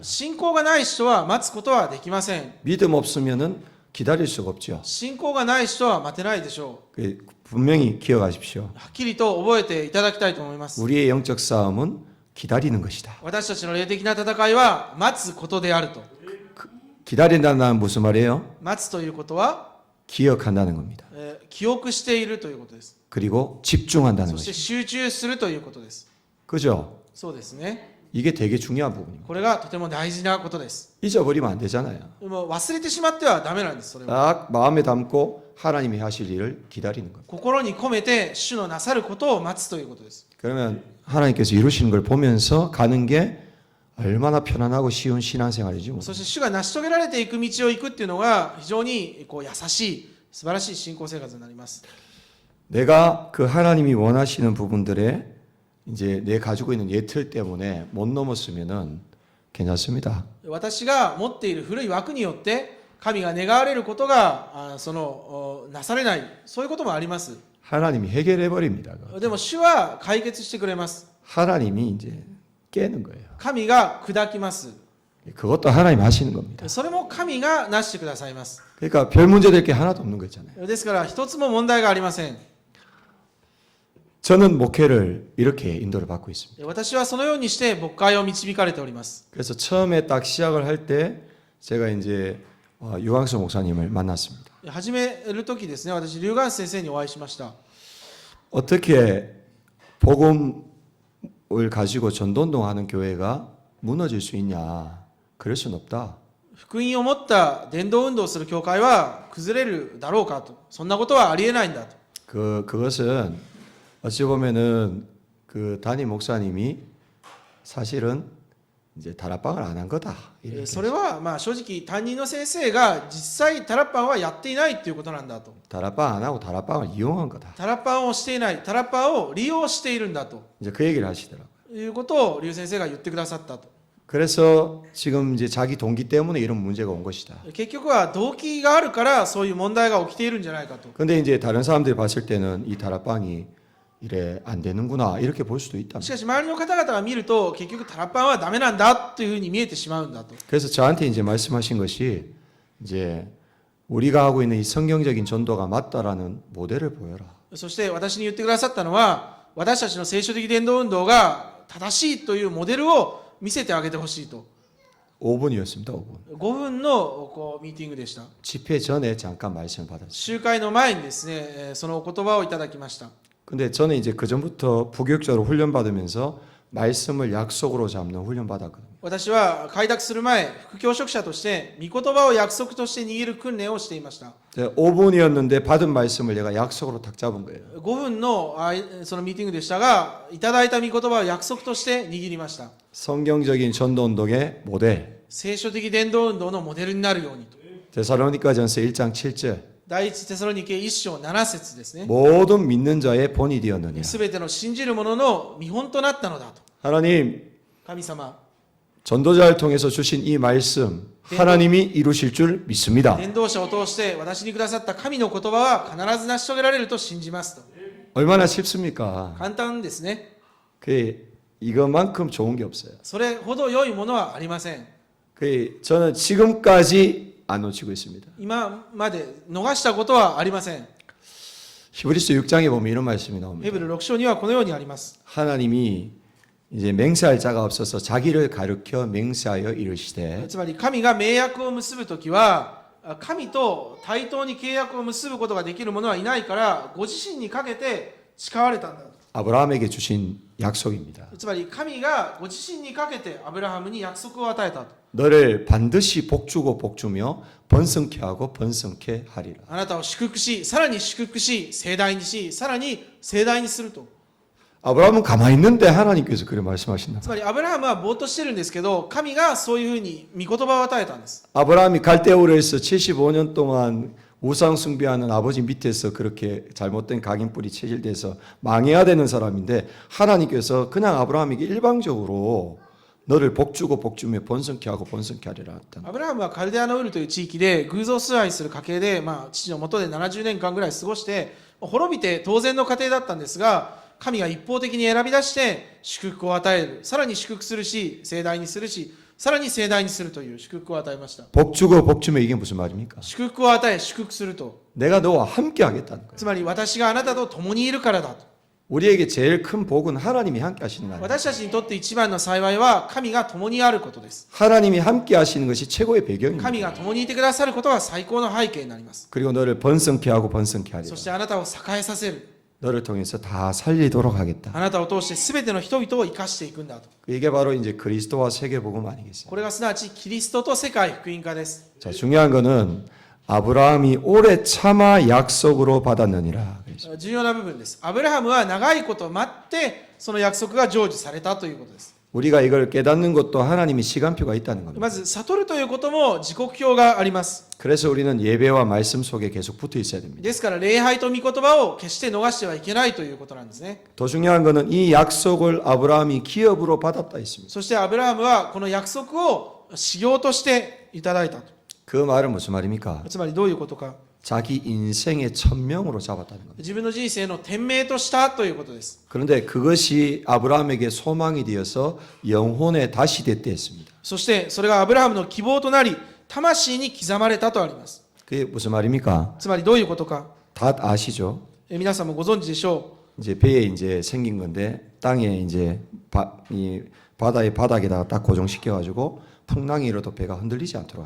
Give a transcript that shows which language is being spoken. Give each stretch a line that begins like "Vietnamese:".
Japanese: 信仰がない人は待つことはできません。
Korean: 믿음 없으면은 기다릴 수가 없죠.
Japanese: 信仰がない人は待てないでしょ
Korean: 분명히 기억하십시오.
Japanese: う。はっきりと覚えていただきたいと思います。
Korean: 우리의 영적 싸움은 기다리는 것이다.
Japanese: 私たちの霊的な戦いは待つことであると。
Korean: 기다린다는 무슨 말이에요?
Japanese: 待つということは、
Korean: 기억한다는 겁니다.
Japanese: 記憶しているということです。
Korean: 그리고 집중한다는
Japanese: そして集中するということです。
Korean: 그죠?
Japanese: そうですね。
Korean: 이게 되게 중요한 부분입니다.
Japanese: これがとても大事なことです。
Korean: 잊어버리면 안 되잖아요.
Japanese: でも忘れてしまってはダメなんです。それは
Korean: 딱 마음에 담고 하나님이 하실 일을 기다리는 겁니다.
Japanese: 心に込めて主のなさることを待つということです。
Korean: 그러면 하나님께서 이루시는 걸 보면서 가는 게 얼마나 편안하고 쉬운 신앙생활이지 뭐.
Japanese: そして主が成し遂げられていく道を行くっていうのが非常に優しい素晴らしい信仰生活になります。
Korean: 내가 그 하나님이 원하시는 부분들에 이제 내 가지고 있는 예틀 때문에 못 넘었으면은 괜찮습니다.
Japanese: 私が持っている古い枠によって神が願われることがなされない、そういうこともあります。
Korean: 하나님이 해결해 버립니다.
Japanese: でも主は解決してくれます。
Korean: 하나님이 이제 깨는 거예요.
Japanese: 神が砕きます。
Korean: 그것도 하나님 하시는 겁니다.
Japanese: それも神がなしてくださいます。
Korean: 그러니까 별 문제 될 게 하나도 없는 거 있잖아요.
Japanese: ですから一つも問題がありません。
Korean: 저는 목회를 이렇게 인도를 받고 있습니다.
Japanese: 私はそのようにして牧会を導かれております。
Korean: 그래서 처음에 딱 시작을 할 때 제가 이제 유광수 목사님을 만났습니다.
Japanese: 始める時ですね、私龍岩先生にお会いしました。
Korean: 어떻게 복음을 가지고 전도운동하는 교회가 무너질 수 있냐? 그럴 수는 없다.
Japanese: 福音を持った伝道運動をする教会は崩れるだろうかと、そんなことはありえないんだと。
Korean: 그것은 어찌 보면은 그 담임 목사님이 사실은 이제 다락방을 안 한 거다. 이렇게.
Japanese: それはまあ正直担任の先生が実際タラッパンはやっていないということなんだと。
Korean: 다락방 안 하고 다락방을 이용한 거다.
Japanese: タラッパンをしていない、タラッパンを利用しているんだと
Korean: 이제 그 얘기를 하시더라고요.
Japanese: いうことを龍先生が言ってくださったと。
Korean: 그래서 지금 이제 자기 동기 때문에 이런 문제가 온 것이다.
Japanese: 結局は動機があるからそういう問題が起きているんじゃないかと。
Korean: 근데 이제 다른 사람들이 봤을 때는 이 다락방이 이래 안 되는구나 이렇게 볼 수도 있다.
Japanese: しかし周りの方々が見ると結局タラッパンはダメなんだというふうに見えてしまうんだと。
Korean: 그래서 저한테 이제 말씀하신 것이 이제 우리가 하고 있는 이 성경적인 전도가 맞다라는 모델을 보여라.
Japanese: そして私に言ってくださったのは、私たちの聖書的伝道運動が正しいというモデルを見せてあげてほしいと。
Korean: 5분이었습니다. 5분.
Japanese: 5分のミーティングでした。
Korean: 집회 전에 잠깐 말씀을 받았어요.
Japanese: 集会の前にですね、そのお言葉をいただきました。
Korean: 근데 저는 이제 그 전부터 부교육자로 훈련 받으면서 말씀을 약속으로 잡는 훈련 받았거든요.
Japanese: 私は開拓する前、副教職者として御言葉を約束として握る訓練をしていました。
Korean: 5분이었는데 받은 말씀을 내가 약속으로 딱 잡은 거예요.
Japanese: 5分のそのミーティングでしたが、いただいた御言葉を約束として握りました。
Korean: 성경적인 전도 운동의 모델.
Japanese: 聖書的伝道運動のモデルになるようにと。
Korean: 데살로니가전서 1장 7절.
Japanese: 第一テサロニケ1章7節ですね。
Korean: 모든 믿는 자의 본이 되었느냐.
Japanese: すべての信じる者の見本となったのだと。
Korean: 하나님
Japanese: 神様、
Korean: 전도자를 통해서 주신 이 말씀 하나님이 이루실 줄 믿습니다.
Japanese: 伝道者を通して私にくださった神の言葉は必ず成し遂げられると信じますと。
Korean: 얼마나 쉽습니까?
Japanese: 簡単ですね。
Korean: 그 이것만큼 좋은 게 없어요.
Japanese: それほど良いものはありません。
Korean: 그 저는 지금까지 안 놓치고 있습니다.
Japanese: 今まで逃したことはありません。
Korean: 히브리서 6장에 보면 이런 말씀이 나옵니다.
Japanese: ヘブル6章にはこのようにあります。
Korean: 하나님이 이제 맹세할 자가 없어서 자기를 가르쳐 맹세하여 이르시되
Japanese: つまり神が盟約を結ぶときは、神と対等に契約を結ぶことができる者はいないから、ご自身にかけて誓われたんだと。
Korean: 아브라함에게 주신 약속입니다.
Japanese: つまり神がご自身にかけてアブラハムに約束を与えたと。
Korean: 너를 반드시 복주고 복주며 번성케 하고 번성케 하리라.
Japanese: あなたを祝福し、さらに祝福し、盛大にし、さらに盛大にすると。
Korean: 아브라함은 가만히 있는데 하나님께서 그렇게 말씀하신다.
Japanese: つまりアブラハムはぼーっとしてるんですけど、神がそういうふうに御言葉を与えたんです。
Korean: 아브라함이 갈대우르에서 75년 동안 우상 숭배하는 아버지 밑에서 그렇게 잘못된 각인뿔이 체질돼서 망해야 되는 사람인데 하나님께서 그냥 아브라함에게 일방적으로 너를 복주고 복주며 번성케 하고 번성케 하리라 했다.
Japanese: アブラハムはカルデアのウルという地域で偶像崇拝する家系で、父の下で70年間ぐらい過ごして滅びて当然の家庭だったんですが、神が一方的に選び出して祝福を与える。さらに祝福するし、盛大にするし、さらに盛大にするという祝福を与えました。
Korean: 복 주고 복 주면 이게 무슨 말입니까?
Japanese: 祝福を与え、祝福すると。
Korean: 내가 너와 함께 하겠다는 거예요.
Japanese: つまり私があなたと共にいるからだと。
Korean: 우리에게 제일 큰 복은 하나님이 함께 하시는 거 아니에요?
Japanese: 私たちにとって一番の幸いは神が共にあることです。
Korean: 하나님이 함께 하시는 것이 최고의 배경입니다.
Japanese: 神が共にいてくださることが最高の背景になります。
Korean: 그리고 너를 번성케 하고 번성케 하리라.
Japanese: そしてあなたを栄えさせる。
Korean: 너를 통해서 다 살리도록 하겠다.
Japanese: あなたを通して全ての人々を生かしていくんだと。
Korean: 이게 바로 이제 그리스도와 세계복음 아니겠어요?
Japanese: これがすなわちキリストと世界福音化です。
Korean: 자, 중요한 거는 아브라함이 오래 참아 약속으로 받았느니라.
Japanese: 重要な部分です。アブラハムは長いこと待ってその約束が成就されたということです。
Korean: 우리가 이걸 깨닫는 것도 하나님이 시간표가 있다는 겁니다.
Japanese: まず悟るということも時刻表があります。
Korean: 그래서 우리는 예배와 말씀 속에 계속 붙어 있어야 됩니다.
Japanese: ですから礼拝と御言葉を決して逃してはいけないということなんですね。
Korean: 더 중요한 것은 이 약속을 아브라함이 기업으로 받았다 했습니다.
Japanese: そしてアブラハムはこの約束を修行としていただいたと。
Korean: 그 말은 무슨 말입니까?
Japanese: つまりどういうことか。
Korean: 자기 인생의 천명으로 잡았다는 겁니다.
Japanese: 自分の人生の天命としたということです。
Korean: 그런데 그것이 아브라함에게 소망이 되어서 영혼에 다시 됐다 했습니다.
Japanese: そしてそれがアブラハムの希望となり魂に刻まれたとあります。
Korean: 그게 무슨 말입니까?
Japanese: つまりどういうことか。
Korean: 다 아시죠?
Japanese: 皆さんもご存知でしょ
Korean: 이제 배에 이제 생긴 건데 땅에 이제 이 바다의 바닥에다가 딱 고정시켜 가지고 풍랑이로도 배가 흔들리지 않도록